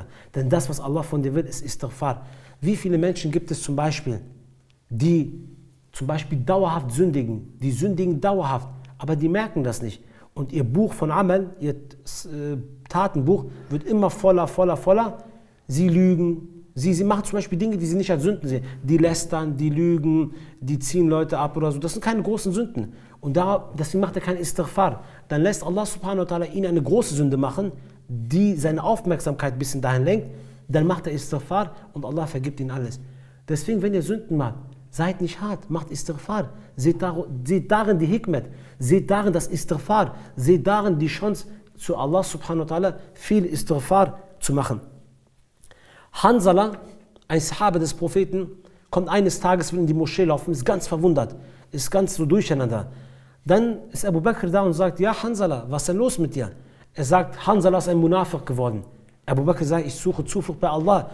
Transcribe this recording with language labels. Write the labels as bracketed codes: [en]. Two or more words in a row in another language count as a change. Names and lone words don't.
[de] Denn das, was Allah von dir will, ist Istighfar. Wie viele Menschen gibt es zum Beispiel, die zum Beispiel dauerhaft sündigen, die sündigen dauerhaft, aber die merken das nicht. Und ihr Buch von Amal, ihr Tatenbuch wird immer voller, voller, voller. Sie lügen, sie machen zum Beispiel Dinge, die sie nicht als Sünden sehen. Die lästern, die lügen, die ziehen Leute ab oder so. Das sind keine großen Sünden. Und deswegen macht er kein Istighfar. Dann lässt Allah [ar] سبحانه وتعالى [de] ihn eine große Sünde machen, die seine Aufmerksamkeit ein bisschen dahin lenkt. Dann macht er Istighfar und Allah vergibt ihn alles. Deswegen, wenn ihr Sünden macht, seid nicht hart, macht Istighfar. Seht darin die Hikmet, seht darin das Istighfar, seht darin die Chance, zu Allah [ar] سبحانه وتعالى [de] viel Istighfar zu machen. Hanzala, ein Sahabe des Propheten, kommt eines Tages in die Moschee laufen, ist ganz verwundert, ist ganz so durcheinander. Dann ist Abu Bakr da und sagt, ja Hanzala, was ist denn los mit dir? Er sagt, Hanzala ist ein Munafiq geworden. Abu Bakr sagt, ich suche Zuflucht bei Allah.